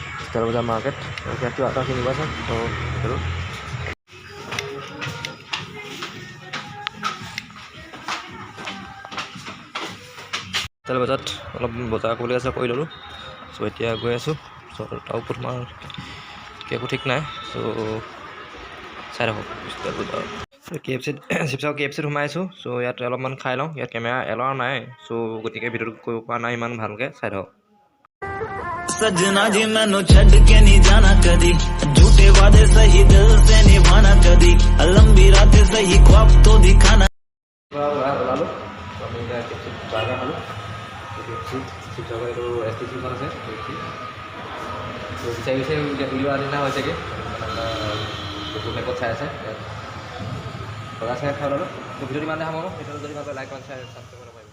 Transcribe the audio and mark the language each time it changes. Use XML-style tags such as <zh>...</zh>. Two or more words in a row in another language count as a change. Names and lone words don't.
<as>ষ্টাৰ বজাৰ মাৰ্কেট ইয়াত কিবা এটা কিনিব আছে তো সেইটো ষ্টাৰ বজাৰত অলপ বজাৰ কৰিবলৈ আছে কৰি ল'লোঁ চ' এতিয়া গৈ আছোঁ চ' তাৰ ওপৰত তোমাৰ একো ঠিক নাই চ' চাই থাকক ষ্টাৰ বজাৰ KFC শিৱসাগৰ KFCত সোমাইছোঁ চ' ইয়াত অলপমান খাই লওঁ ইয়াত</as> <en>camera allow</en> <as>নাই চ' গতিকে ভিডিঅ'টো কৰিব পৰা নাই ইমান ভালকৈ চাই থাকক</as> <hi>सजना जी मैनू छड़ के नहीं जाना कदी झूठे वादे सही दिल से निभाना कदी लंबी रात सही ख्वाब तो दिखाना</hi> <as>ওলালোঁ আমি এতিয়া KFCত বাৰ্গাৰ খালোঁ KFC শিৱসাগৰ এইটো STC-খন আছে KFC বিচাৰি বিচাৰি উলিওৱা নিচিনা হৈছেগৈ গুগল মেপত চাই আছে বজাৰ চাই খাই ল'লোঁ ভিডিঅ'টো ইমানে সামৰোঁ ভিডিঅ'টো যদি ভাল পায়</as> <en>like comment share</en>